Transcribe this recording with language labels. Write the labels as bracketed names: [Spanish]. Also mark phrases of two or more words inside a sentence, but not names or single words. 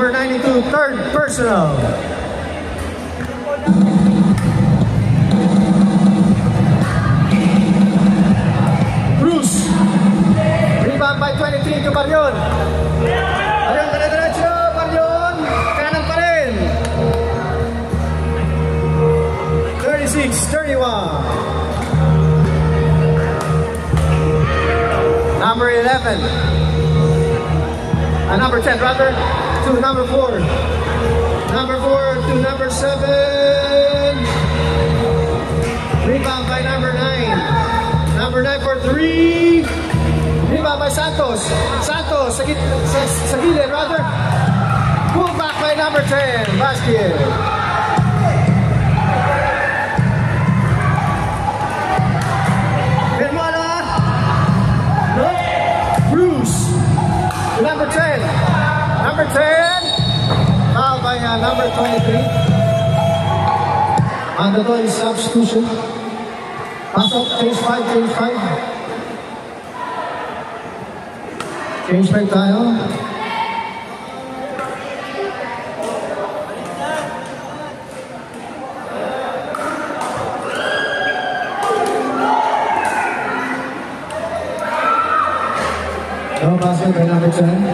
[English] 22, third personal. Bruce. Rebound by 23 to Barion. Barion, dire-diretso. Barion. [Filipino] Kanan pa rin. 36-31. [English] Number 11. Number 10 rather. To number 4. Number 4 to number 7. Rebound by number 9. Number 9 for 3. Rebound by Santos. Santos [Filipino] sa gilid [English] rather. Pull back by number 10. Basket. Hermana. No. Bruce. Number 10. Number 10. Fouled by number 23. Mandatory substitution. Pass up, change 5, change 5. Change 5 tayo. No basket by number 10.